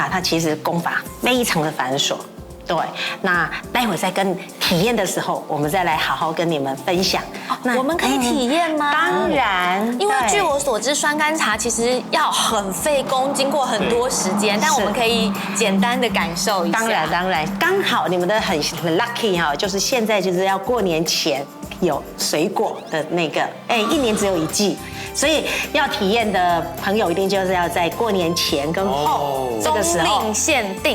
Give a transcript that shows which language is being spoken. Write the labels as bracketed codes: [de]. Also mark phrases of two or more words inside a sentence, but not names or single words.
[zh] 沒錯，因為酸甘茶它其實功法非常的繁瑣，對，那待會再跟體驗的時候，我們再來好好跟你們分享。我們可以體驗嗎？當然，因為據我所知，酸甘茶其實要很費工，經過很多時間，但我們可以簡單的感受一下。當然，刚好你們的很 lucky 哈，就是現在就是要過年前有水果的那個，一年只有一季。所以要體驗的朋友，一定就是要在過年前跟後這個時候，冬令限定，